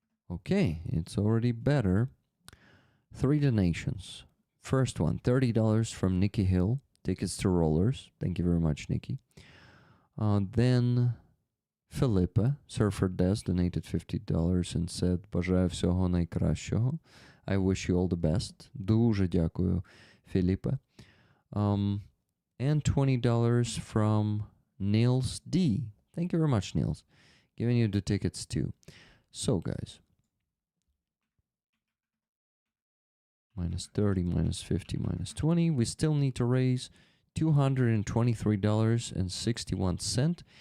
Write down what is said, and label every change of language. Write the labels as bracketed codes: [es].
[en] Okay, it's already better. 3 donations. First one, $30 from Nikki Hill. Tickets to Rollers. Thank you very much, Nikki. Then Philippa, Surfer Des, donated $50 and said, [uk] бажаю всього найкращого. [en] I wish you all the best. [uk] Дуже дякую, Philippa. [en] And $20 from Niels D. Thank you very much, Niels. Giving you the tickets too. So, guys. Minus 30, minus 50, minus 20. We still need to raise $223.61.